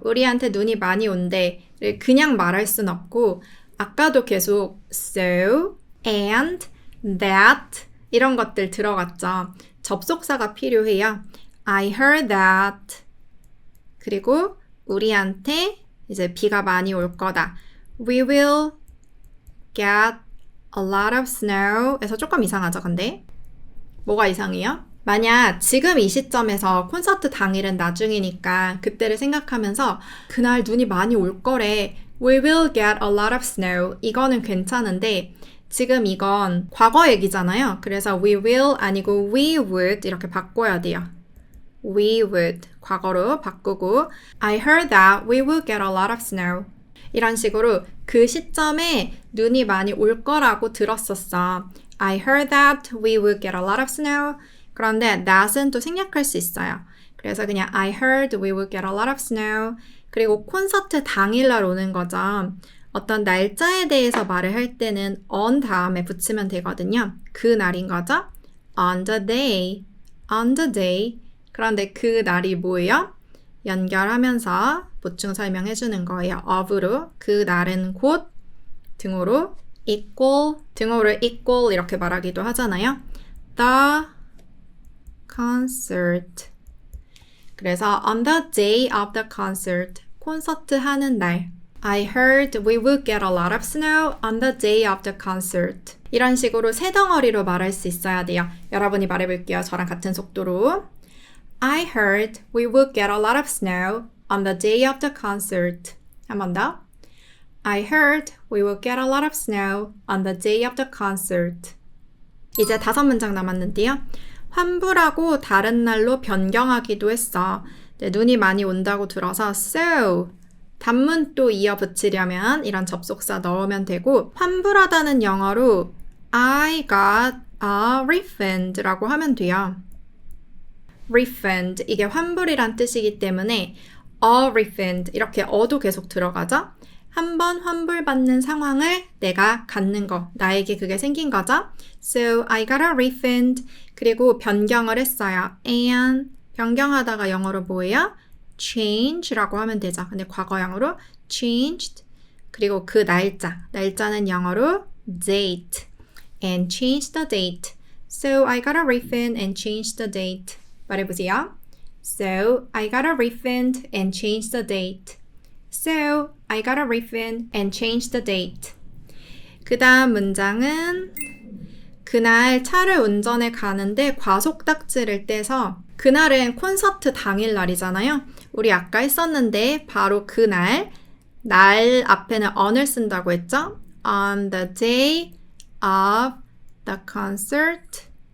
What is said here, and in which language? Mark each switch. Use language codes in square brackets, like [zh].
[ko] 우리한테 눈이 많이 온대. 그냥 말할 순 없고 아까도 계속 so, and, that 이런 것들 들어갔죠. 접속사가 필요해요. [en] I heard that. [ko] 그리고 우리한테 이제 비가 많이 올 거다. [en] We will get a lot of snow [ko] 에서 조금 이상하죠, 근데? 뭐가 이상해요? 만약 지금 이 시점에서 콘서트 당일은 나중이니까 그때를 생각하면서 그날 눈이 많이 올 거래. [en] We will get a lot of snow. [ko] 이거는 괜찮은데 지금 이건 과거 얘기잖아요. 그래서 [en] we will [ko] 아니고 [en] we would [ko] 이렇게 바꿔야 돼요. [en] We would [ko] 과거로 바꾸고 [en] I heard that we will get a lot of snow. [ko] 이런 식으로 그 시점에 눈이 많이 올 거라고 들었었어. [en] I heard that we will get a lot of snow. [ko] 그런데 that은 또 생략할 수 있어요. 그래서 그냥 [en] I heard we will get a lot of snow. [ko] 그리고 콘서트 당일날 오는 거죠. 어떤 날짜에 대해서 말을 할 때는 on 다음에 붙이면 되거든요. 그 날인 거죠. [en] On the day. On the day. [ko] 그런데 그 날이 뭐예요? 연결하면서 보충 설명해 주는 거예요. of로 그 날은 곧 등호로 equal, 등호를 equal 이렇게 말하기도 하잖아요. [en] The concert. [ko] 그래서 [en] on the day of the concert, [ko] 콘서트 하는 날. [en] I heard we would get a lot of snow on the day of the concert. [ko] 이런 식으로 세 덩어리로 말할 수 있어야 돼요. 여러분이 말해볼게요. 저랑 같은 속도로. [en] I heard we would get a lot of snow on the day of the concert. [ko] 한 번 더. [en] I heard we would get a lot of snow on the day of the concert. [ko] 이제 5문장 남았는데요. 환불하고 다른 날로 변경하기도 했어. 네, 눈이 많이 온다고 들어서 so 단문 또 이어 붙이려면 이런 접속사 넣으면 되고 환불하다는 영어로 [en] I got a refund [ko] 라고 하면 돼요. refund 이게 환불이란 뜻이기 때문에 a refund 이렇게 어도 계속 들어가죠. 한번 환불받는 상황을 내가 갖는 거, 나에게 그게 생긴 거죠. [en] So I got a refund. [ko] 그리고 변경을 했어요. and 변경하다가 영어로 뭐예요? change라고 하면 되죠. 근데 과거형으로 changed. 그리고 그 날짜는 영어로 date. [en] and change the date. So I got a refund and changed the date. [ko] 말해보세요. [en] So I got a refund and changed the date. So I got a refund and changed the date. [ko] 그 다음 문장은 그날 차를 운전해 가는데 과속딱지를 떼서 그날은 콘서트 당일날이잖아요. 우리 아까 했었는데 바로 그날 날 앞에는 on을 쓴다고 했죠. [en] On the day of the concert.